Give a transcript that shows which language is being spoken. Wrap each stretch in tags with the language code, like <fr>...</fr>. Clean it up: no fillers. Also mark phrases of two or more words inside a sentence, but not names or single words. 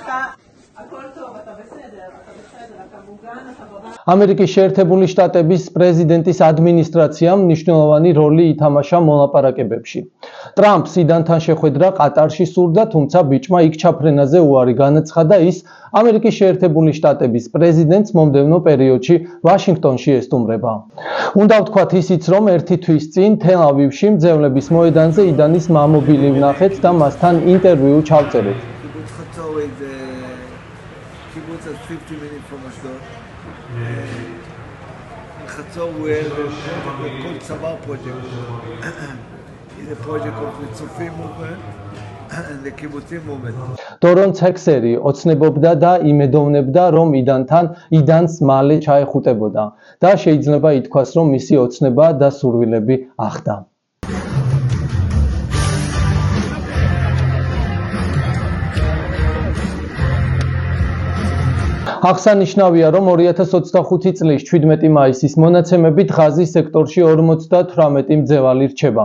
<he>הכל טוב, אתה בסדר, אתה מוגן, אתה בבית.</he> <ka>ამერიკის შეერთებული შტატების პრეზიდენტის ადმინისტრაციამ მნიშვნელოვანი როლი ითამაშა მოლაპარაკებებში. ტრამპს იდანთან შეხვედრა ყატარში სურდა, თუმცა ბიჭმა იქ ჩაფრენაზე უარი განაცხადა. ის ამერიკის შეერთებული შტატების პრეზიდენტს მომდევნო პერიოდში ვაშინგტონში ესტუმრება. უნდა ვთქვათ ისიც, რომ ერთი თვის წინ თელ-ავივში მძევლების მოედანზე იდანის მამობილი ვნახეთ და მასთან ინტერვიუ ჩავწერეთ.</ka> <en>Kibbutz is 50 minutes from Ashdod. Chatzor we have a Kol Tzavar project. It's a project of the Tzufim movement and the Kibbutzim movement.</en> <ka>დორონ ცექსერი ოცნებობდა და იმედოვნებდა, რომ იდანს მალე ჩაეხუტებოდა და შეიძლება ითქვას, რომ მისი ოცნება და სურვილები ახდა. აღსანიშნავია, რომ 2025 წლის 17 მაისის მონაცემებით ღაზის სექტორში 58 მძევალი რჩება.</ka>